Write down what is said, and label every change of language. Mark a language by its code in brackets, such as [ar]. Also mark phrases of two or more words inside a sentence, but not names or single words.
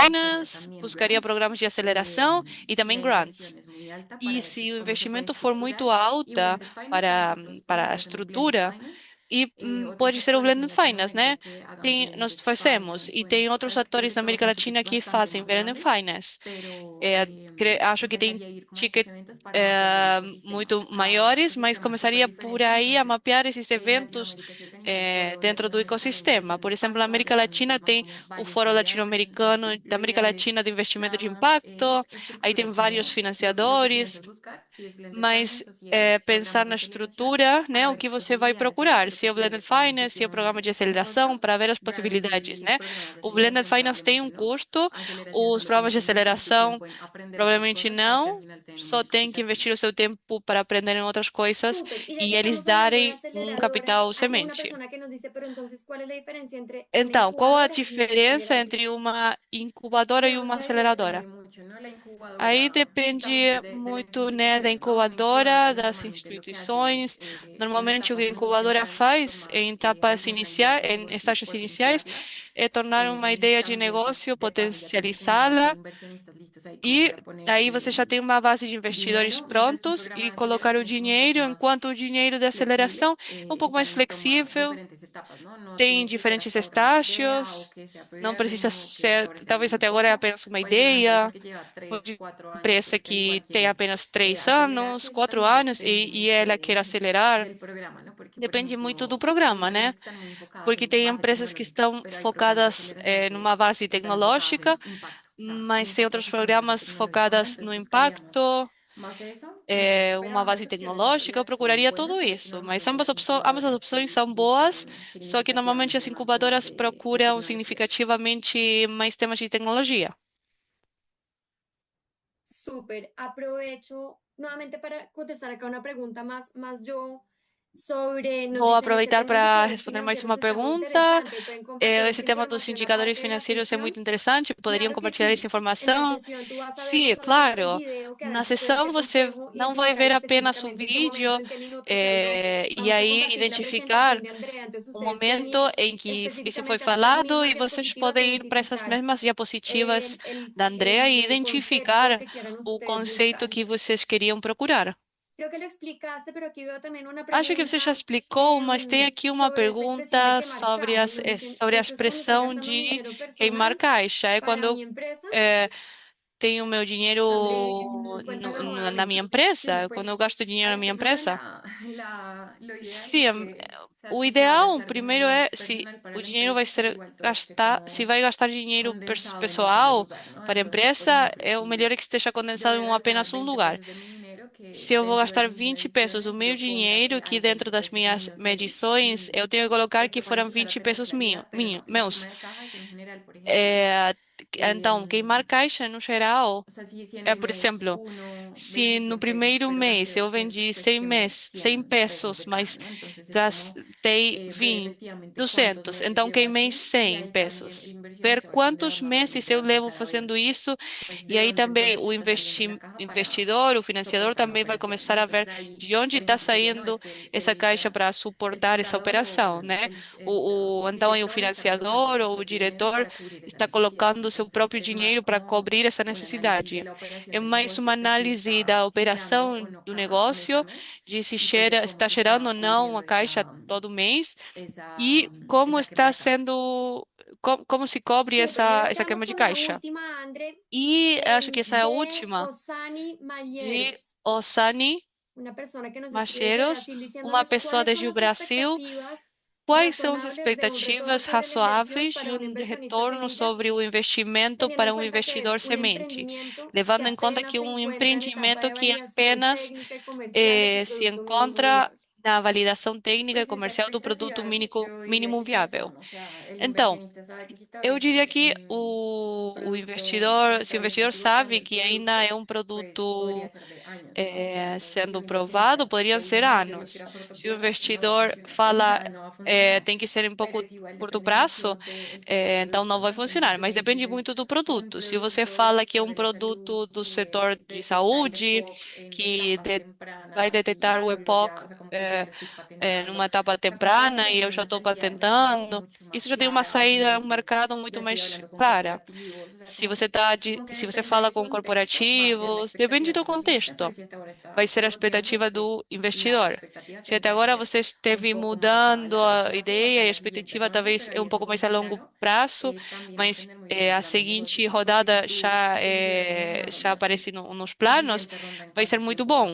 [pt] campanhas, buscaria programas de aceleração e também grants. E se o investimento for muito alta para a estrutura, E pode ser o [es] Otro sector Blended es la forma Finance, en que, [pt] né? [es] que hagamos [pt] Tem, [es] el [pt] nós fazemos, [es] finance [pt] e [es] o el [pt] tem outros atores na [es] créditos [pt] América [es] son tickets [pt] Latina que [es] bastante [pt] fazem [es] más [pt] Blended [es] grandes, [pt] Finance. [es] pero [pt] Acho que tem [es] empezaría a ir como a estos ticket eventos para mapear el ecosistema, [pt] muito maiores, mas [es] ecosistema súper [pt] começaria por [es] diferente. [pt] aí a [es] Entonces, [pt] mapear esses [es] en [pt] eventos [es] Latinoamérica se organizan foros [pt] dentro do [es] latinoamericanos de [pt] ecossistema. [es] inversión de [pt] Por exemplo, na [es] impacto, [pt] América [es] allá [pt] Latina [es] entonces van [pt] tem [es] como [pt] o [es] varios [pt] Foro [es] CBRs, entonces [pt] Latino-Americano [es] sí, [pt] da [es] lo [pt] América [es] ideal es [pt] Latina de Investimento [es] nada [pt] de [es] más [pt] Impacto. Aí tem [es] estructurar [pt] vários [es] como lo que [pt] financiadores, [es] piensas buscar, si es blended [pt] mas [es] finance o si es [pt] pensar [es] programas [pt] na [es] de aceleración, [pt] estrutura, né, [es] para [pt] o [es] ver [pt] que [es] qué [pt] você vai [es] posibilidades hay, [pt] procurar, [es] pero [pt] se é [es] que [pt] o Blended [es] primero podemos [pt] Finance, se é o [es] definir [pt] programa de [es] un [pt] aceleração, [es] roadmap, [pt] para ver as [es] grants [pt] possibilidades, [es] y [pt] né? [es] programas de [pt] O Blended [es] aceleración [pt] Finance tem um [es] probablemente no. [pt] custo, [es] Aceleración [pt] os [es] solo tiene [pt] programas de [es] que invertir su [pt] aceleração [es] tiempo en aprender otras [pt] provavelmente [es] cosas para que al [pt] não, [es] final te den [pt] só [es] un [pt] tem que [es] capital [pt] investir o [es] semilla. [pt] seu tempo para aprender em outras coisas [es] Súper. Y ya [pt] e [es] que [pt] eles [es] estamos hablando de [pt] darem um [es] aceleradoras, [pt] capital [es] hay una [pt] semente. [es] persona que nos dice, pero entonces, ¿cuál es la diferencia entre una [pt] Então, qual a [es] incubadora y una [pt] diferença [es] aceleradora? [pt] entre uma incubadora e [es] Digamos [pt] uma [es] que ahí depende [pt] aceleradora? [es] mucho, ¿no? La [pt] Aí [es] incubadora también [pt] depende [es] pues de las [pt] muito, né, da [es] instituciones, ¿no? Una incubadora [pt] incubadora, das [es] normalmente lo que hace es [pt] instituições. [es] en [pt] Normalmente, o que a [es] etapas muy [pt] incubadora [es] tempranas [pt] faz [es] tomar [pt] em etapas [es] alguna idea [pt] iniciais, [es] de [pt] em [es] negocio, [pt] estágios iniciais, [es] potenciarla. [pt] é tornar uma ideia de [es] También pues [pt] negócio, [es] de paso ya tienes una base de [pt] potencializá-la. [es] inversionistas listos ahí como [pt] E [es] para poner [pt] aí você já tem uma base de investidores [es] dinero, mientras que un [pt] prontos [es] programa [pt] e [es] de [pt] colocar o [es] aceleración es como un poco [pt] dinheiro, [es] más [pt] enquanto o dinheiro de aceleração [es] flexible [pt] é um pouco [es] y [pt] mais [es] también toma [pt] flexível, [es] diferentes etapas, ¿no? No [pt] tem [es] tiene que ser [pt] diferentes [es] hasta ahorrar una idea o [pt] estágios, [es] que sea [pt] não precisa [es] pre-earning o que hasta [pt] ser, [es] ahora ya [pt] talvez [es] lleve [pt] até [es] muy [pt] agora é [es] poco. [pt] apenas uma [es] Puede ser una empresa [pt] ideia, [es] que lleva [pt] uma [es] 3, 4 años, [pt] empresa [es] pero igual [pt] que tem [es] quiere [pt] apenas 3 anos, [es] acelerarse. Eso [pt] quatro [es] también [pt] anos, [es] depende [pt] e ela [es] mucho [pt] quer acelerar. [es] del programa, ¿no? Porque, por [pt] Depende muito do [es] ejemplo, hay [pt] programa, [es] empresas [pt] né? [es] que están muy enfocadas [pt] Porque [es] en [pt] tem [es] base [pt] empresas que [es] tecnológica, [pt] estão [es] pero hay programas de [pt] focadas [es] aceleración [pt] numa base [es] que están enfocados [pt] tecnológica, [es] en impacto, o sea, [pt] mas tem [es] enfocan [pt] outros [es] su estrategia [pt] programas [es] tecnológica, ¿no? [pt] focadas no [es] Entonces buscaríamos [pt] impacto, [es] más de eso, pero [pt] uma [es] ambas [pt] base [es] opciones en [pt] tecnológica, eu [es] realidad son [pt] procuraria [es] buenas, [pt] tudo [es] solo que [pt] isso. Mas [es] normalmente las [pt] ambas as [es] incubadoras [pt] opções [es] sí [pt] são boas, [es] buscan [pt] só que normalmente [es] significativamente [pt] as [es] más temas [pt] incubadoras [es] de [pt] procuram [es] tecnología. [pt] significativamente mais temas de tecnologia. [es] Súper. Aprovecho nuevamente para contestar acá una pregunta más yo sobre, nos [pt] Vou [es] dicen, este [pt] aproveitar [es] tema de [pt] para [es] indicadores [pt] responder mais [es] financieros [pt] uma [es] está muy [pt] pergunta. [es] interesante. ¿Pueden compartir [pt] Esse [es] esta [pt] tema dos [es] información [pt] indicadores [es] aparte de la [pt] financeiros é [es] sesión? [pt] muito interessante. Poderiam [es] Claro que [pt] compartilhar essa [es] sí. En la [pt] informação? [es] sesión tú vas a ver no [pt] Sim, [es] solamente el [pt] claro. [es] video, que a [pt] Na [es] veces puede [pt] sessão [es] ser [pt] você [es] complejo [pt] não vai [es] identificar [pt] ver apenas o [es] específicamente en qué momento, [pt] vídeo, [es] en qué minuto cerró. [pt] e [es] Vamos a [pt] aí [es] compartir la presentación [pt] identificar [es] de Andrea, entonces [pt] o [es] ustedes pueden [pt] momento [es] ir [pt] em que isso foi [es] específicamente a las [pt] falado [es] mismas [pt] e vocês [es] diapositivas e [pt] podem ir para essas [es] identificar [pt] mesmas diapositivas da Andrea e [es] el concepto [pt] identificar [es] que quieran [pt] o [es] ustedes [pt] conceito [es] buscar. [pt] que vocês queriam procurar. [es] Creo que lo explicaste, pero aquí veo también una [pt] Acho que você já [es] pregunta [pt] explicou, mas tem aqui uma [es] sobre esta expresión de [pt] pergunta [es] quemar [pt] sobre, [es] caja y nos dicen, [pt] sobre a [es] esto es cuando estoy [pt] expressão [es] gastando mi [pt] de [es] dinero [pt] queimar [es] personal [pt] caixa. É quando [es] para [pt] eu [es] mi empresa. [pt] tenho meu dinheiro [es] André, cuéntanos [pt] na minha [es] nuevamente. [pt] empresa, [es] Sí, [pt] quando eu [es] pues [pt] gasto dinheiro na [es] ahí [pt] minha [es] primero [pt] empresa. [es] lo ideal es [pt] Sim, [es] que, o sea, [pt] o [es] si se va a [pt] ideal, [es] gastar [pt] primeiro [es] dinero [pt] é se [es] personal para [pt] o [es] la [pt] dinheiro vai [es] empresa, que [pt] ser [es] igual todo esté [pt] gastar, se [es] como [pt] vai gastar dinheiro [es] condensado en un solo [pt] pessoal [es] lugar, ¿no? [pt] para a [es] Entonces, por [pt] empresa, [es] ejemplo, [pt] é o melhor [es] si [pt] é que esteja [es] yo [pt] condensado [es] voy a [pt] em [es] gastar [pt] apenas um [es] 20 [pt] lugar. [es] pesos de mi dinero, que [pt] Se eu vou [es] dentro de [pt] gastar [es] mis [pt] 20 pesos do [es] mediciones [pt] meu [es] yo ponga [pt] dinheiro, [es] que [pt] que [es] hay [pt] dentro [es] 20 [pt] das [es] pesos [pt] minhas [es] míos ahí [pt] medições eu [es] y [pt] tenho que colocar que [es] esto para [pt] foram [es] empezar a [pt] 20 [es] tener [pt] pesos [es] claridad, pero no, la [pt] meus. [es] quema de cajas en general, por ejemplo, [pt] É, então, queimar em, caixa no geral [es] o sea, si en [pt] é, [es] el [pt] por [es] mes [pt] exemplo, [es] uno [pt] se [es] vendió [pt] no [es] 100 pesos, [pt] primeiro [es] pero [pt] mês [es] gasté [pt] eu [es] 200, [pt] vendi [es] pues [pt] 100, [es] quemé [pt] 100 [es] 100 pesos [pt] pesos, [es] de caja, [pt] mas [es] ¿no? Entonces es como [pt] gastei [es] ver [pt] 20, [es] efectivamente cuántos [pt] 200, [es] meses [pt] então [es] lleva [pt] queimei [es] así y [pt] 100 [es] ahí también el [pt] pesos. Ver [es] inversionista o el [pt] quantos [es] fundador [pt] meses [es] normalmente [pt] eu [es] va a [pt] levo [es] empezar a [pt] fazendo [es] ver [pt] isso, [es] pues [pt] e [es] de [pt] aí [es] dónde [pt] também [es] entonces [pt] o [es] está saliendo la caja para [pt] investidor, o financiador [es] soportar la [pt] também vai [es] operación, ¿no? [pt] começar a ver [es] Entonces ahí, [pt] de onde [es] por [pt] está [es] ejemplo, sería, no, es [pt] saindo [es] que [pt] essa caixa para [es] el [pt] suportar essa [es] fundador [pt] operação, [es] o [pt] né? Então aí o [es] director está colocando [pt] financiador [es] su [pt] ou o [es] propio dinero [pt] diretor [es] para cubrir esa [pt] está [es] necesidad. [pt] colocando o seu [es] Entonces [pt] próprio [es] es más [pt] dinheiro para [es] como [pt] cobrir essa [es] un análisis de [pt] necessidade. [es] la operación [pt] É [es] del [pt] mais uma [es] negocio, de si [pt] análise da [es] está generando o [pt] operação [es] no [pt] do [es] caja mes a [pt] negócio, [es] mes [pt] de se [es] y pues cómo [pt] está [es] se [pt] gerando [es] está [pt] ou não [es] cubriendo [pt] a caixa [es] esa, [pt] todo mês [es] esa, [pt] e como [es] esa quema [pt] está [es] de caja. [pt] sendo, como se cobre [es] Súper, y ahora [pt] essa [es] quedamos [pt] queima de [es] con la [pt] caixa. [es] última, André, [pt] E acho que essa é a [es] de [pt] última, [es] Osani [pt] de [es] Malleros, [pt] Osani [es] una persona que nos escribe desde [pt] Macheiros, [es] Brasil [pt] uma [es] diciéndonos [pt] pessoa [es] cuáles son [pt] desde o [es] las [pt] Brasil. [es] expectativas [pt] Quais são as [es] razonables de un retorno [pt] expectativas [es] sobre la inversión [pt] razoáveis de [es] para un inversionista [pt] retorno [es] semilla, [pt] sobre o investimento [es] teniendo en [pt] para um [es] cuenta que es [pt] investidor [es] un [pt] semente? [es] emprendimiento que [pt] Levando em conta que [es] apenas se [pt] um [es] encuentra en etapa [pt] empreendimento [es] de [pt] que [es] validación [pt] apenas [es] técnica y comercial de su [pt] se [es] producto mínimo [pt] encontra [es] viable. [pt] na validação técnica e [es] Pues esta [pt] comercial do produto [es] expectativa yo diría [pt] mínimo [es] que sí [pt] viável. [es] son, o sea, el [pt] Então, [es] inversionista sabe que si [pt] eu [es] todavía [pt] diria [es] es [pt] que [es] un [pt] o [es] producto, o sea, [pt] investidor, [es] si [pt] se o [es] todavía está [pt] investidor [es] pivotando [pt] sabe [es] el [pt] que ainda é [es] producto, [pt] um [es] pues podría [pt] produto [es] ser de años, ¿no? O sea, entonces si [pt] sendo [es] el [pt] provado, [es] inversionista [pt] poderiam [es] te [pt] ser [es] dice, no, yo lo [pt] anos. [es] quiero a corto [pt] Se o [es] plazo, no va a [pt] investidor [es] funcionar, o [pt] fala [es] sea, no va a funcionar, [pt] tem que ser em [es] pero [pt] pouco [es] es igual [pt] curto [es] depende mucho [pt] prazo, [es] del tipo de [pt] então [es] producto, [pt] não [es] ¿no? [pt] vai [es] Entonces, si [pt] funcionar. [es] tú [pt] Mas [es] me [pt] depende [es] dices [pt] muito do [es] un [pt] produto. Se você [es] producto del [pt] fala que é [es] sector [pt] um [es] de la salud [pt] produto do [es] y [pt] setor de [es] detectar el [pt] saúde, [es] EPOC en [pt] que [es] etapas [pt] vai [es] tempranas y [pt] detectar o [es] solo ya, [pt] EPOC [es] o sea, como que [pt] numa etapa temprana e eu já estou patentando, isso já tem uma saída ao mercado muito mais clara. Se você fala com corporativos, depende do contexto. Vai ser a expectativa do investidor. Se até agora você esteve mudando a ideia e a expectativa talvez é um pouco mais a longo prazo, mas a seguinte rodada já aparece nos planos, vai ser muito bom.